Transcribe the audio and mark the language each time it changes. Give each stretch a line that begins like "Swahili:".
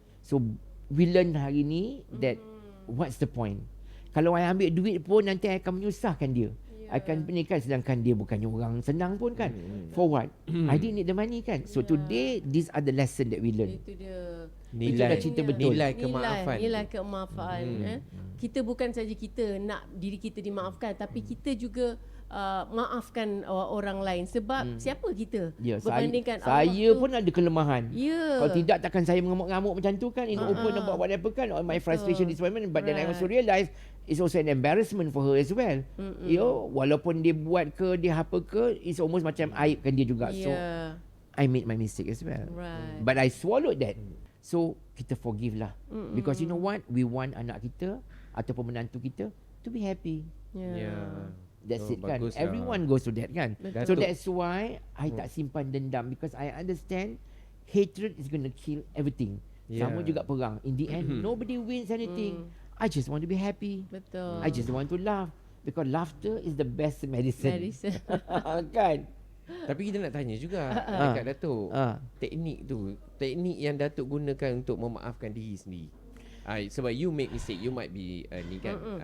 English: So we learn
Malay: hari ni
English: that what's the point.
Malay: Kalau I ambil duit pun nanti I akan menyusahkan dia. Akan pernikahan, sedangkan dia bukannya orang senang pun kan.
English: For what? I didn't need the money kan. So today these are the lesson that we learn.
Malay: Itu dia. Nilai cerita betul. Nilai kemaafan. Nilai kemaafan. Kita bukan saja kita nak diri kita dimaafkan, tapi kita juga maafkan orang lain. Sebab siapa kita? Berbandingkan saya pun ada kelemahan. Kalau tidak takkan saya mengamuk-ngamuk macam tu kan.
English: In open about whatever kan. My frustration, disappointment. But then I also realise it's also an embarrassment for her as well.
Malay: Walaupun dia buat ke, dia apa ke,
English: it's almost
Malay: macam aibkan dia juga.
English: So I made my mistake as well. But I swallowed that. So
Malay: kita
English: forgive lah. Because you know what, we want
Malay: anak kita ataupun menantu kita
English: to be happy. That's it kan. Everyone goes to that kan. So that's why I
Malay: tak simpan dendam,
English: because I understand hatred is going to kill everything.
Malay: Sama juga perang.
English: In the end, nobody wins anything. I just want to be happy.
Malay: Betul.
English: I just want to laugh, because laughter is the best medicine.
Malay: Kan? Tapi kita nak tanya juga dekat Datuk, teknik yang Datuk gunakan untuk memaafkan diri sendiri.
English: Sebab you make mistake, you might be ni kan.